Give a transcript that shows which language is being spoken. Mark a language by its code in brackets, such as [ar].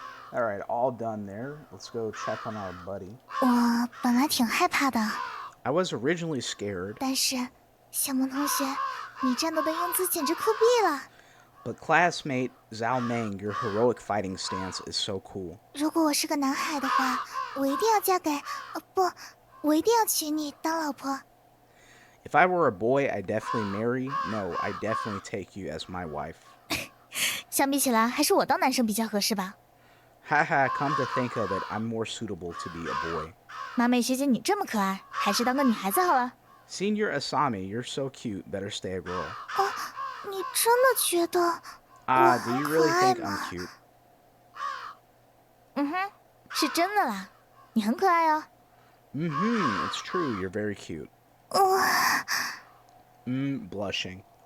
[en] Alright, all done there. Let's go check on our buddy. [zh] 我本来挺害怕的， [en] I was originally scared, [zh] 但是小萌同学，你战斗的英姿简直酷毙了！ [en] but classmate Zhao Meng, your heroic fighting stance is so cool. [zh] 如果我是个男孩的话，我一定要嫁给……不，我一定要娶你当老婆。 [en] If I were a boy, I'd definitely marry. No, I'd definitely take you as my wife. [zh] 相比起来，还是我当男生比较合适吧。 [en] Haha, come to think of it, I'm more suitable to be a boy. [zh] 马美学姐，你这么可爱，还是当个女孩子好了。 [en] Senior Asami, you're so cute, better stay a girl. [zh] 你真的觉得？ [en] Do you really think I'm cute? [zh] 嗯哼，是真的啦，你很可爱哦。 [en] It's true, you're very cute. Blushing.